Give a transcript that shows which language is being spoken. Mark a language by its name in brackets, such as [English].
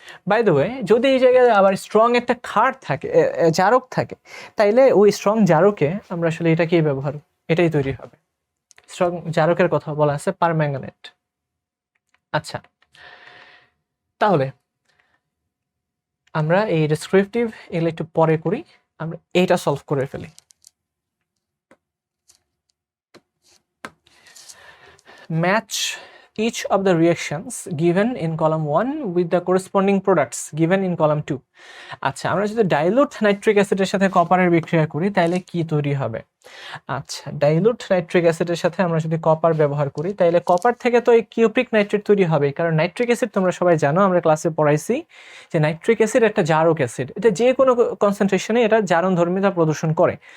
[Bangla] By the way, যদি এই জায়গায় আবার স্ট্রং একটা ক্ষার থাকে, জারক থাকে, তাইলে ওই স্ট্রং জারকে আমরা আসলে এটাকেই ব্যবহার, এটাই তৈরি হবে। স্ট্রং জারকের কথা বলা আছে পারম্যাঙ্গানেট। আচ্ছা, তাহলে আমরা এই ডেসক্রিপটিভ এগুলো একটু পরে করি, আমরা এইটা সলভ করে ফেলি। [English] Match each of the reactions given in column 1 with the corresponding products given in column 2. [Bangla] আচ্ছা, আমরা যদি ডাইলুট নাইট্রিক অ্যাসিডের সাথে কপারের বিক্রিয়া করি তাহলে কি তৈরি হবে? আচ্ছা, ডাইলুট নাইট্রিক অ্যাসিডের সাথে আমরা যদি কপার ব্যবহার করি তাহলে কপার থেকে তো এই কিউপ্রিক নাইট্রেট তৈরি হবে, কারণ নাইট্রিক অ্যাসিড তোমরা সবাই জানো, আমরা ক্লাসে পড়াইছি যে নাইট্রিক অ্যাসিড একটা জারক অ্যাসিড, এটা যে কোনো কনসেন্ট্রেশনে এটা জারণধর্মিতা প্রদর্শন করে।